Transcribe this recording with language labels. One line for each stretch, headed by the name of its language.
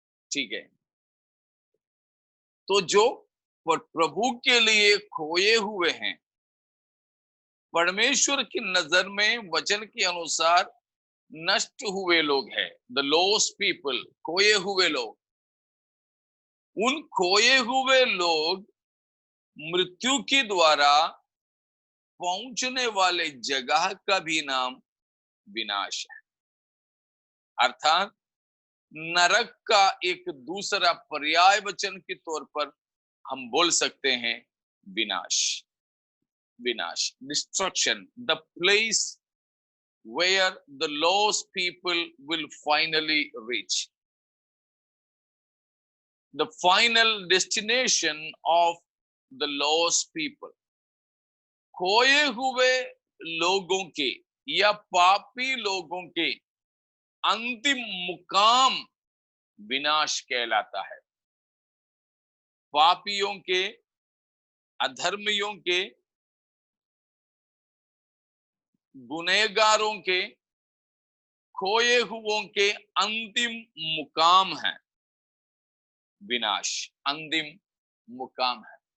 Hindi: ठीक है, तो जो प्रभु के लिए खोए हुए हैं, परमेश्वर की नजर में वचन के अनुसार नष्ट हुए लोग हैं, द लॉस्ट पीपल, खोए हुए लोग, उन खोए हुए लोग मृत्यु के द्वारा पहुंचने वाले जगह का भी नाम विनाश है। अर्थात नरक का एक दूसरा पर्याय वचन के तौर पर हम बोल सकते हैं विनाश। विनाश,
English: Destruction, the place where the lost people will finally reach. The final destination of the lost people.
Hindi: खोए हुए लोगों के या पापी लोगों के अंतिम मुकाम विनाश कहलाता है। पापियों के, अधर्मियों के, गुनहगारों के, खोए हुओं के अंतिम मुकाम है विनाश, अंतिम मुकाम है।